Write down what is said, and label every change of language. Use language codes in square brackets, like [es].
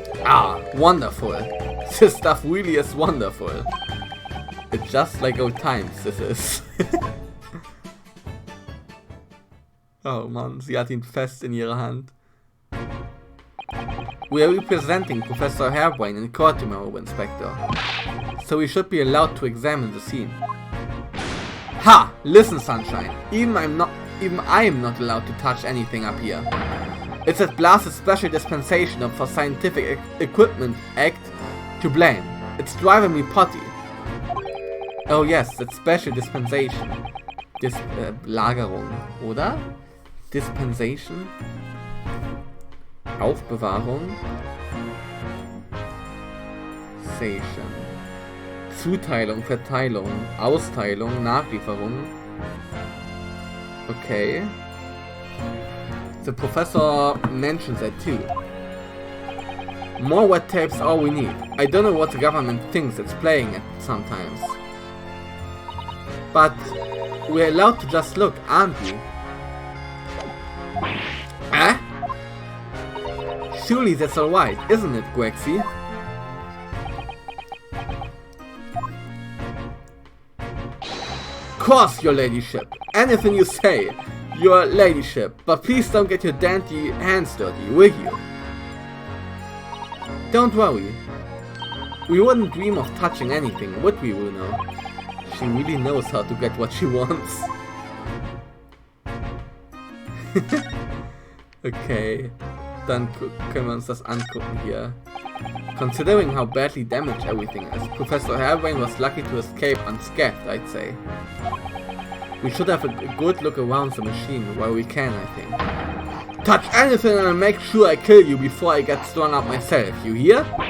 [en] Ah, wonderful. This stuff really is wonderful. It's just like old times, this is. [de] Oh Mann, sie hat ihn fest in ihrer Hand. [en] We are representing Professor Hairbrain in court tomorrow, Inspector. So we should be allowed to examine the scene. Ha! Listen, Sunshine. Even I am not allowed to touch anything up here. It's that blasted special dispensation for Scientific Equipment Act to blame. It's driving me potty. Oh yes, that special dispensation. [de] Lagerung, oder? Dispensation? Aufbewahrung? Station. Zuteilung, Verteilung, Austeilung, Nachlieferung. Okay. [en] The professor mentions that too. More wet tape's all we need. I don't know what the government thinks it's playing at sometimes. But we're allowed to just look, aren't we? Eh? Surely that's alright, isn't it, Grexy? Course, your ladyship. Anything you say, your ladyship. But please don't get your dainty hands dirty, will you? Don't worry. We wouldn't dream of touching anything, would we, Bruno? She really knows how to get what she wants. [de] Okay, dann können wir uns das angucken hier. [en] Considering how badly damaged everything is, Professor Hairbrain was lucky to escape unscathed, I'd say. We should have a good look around the machine while we can, I think. Touch anything and I'll make sure I kill you before I get strung up myself, you hear?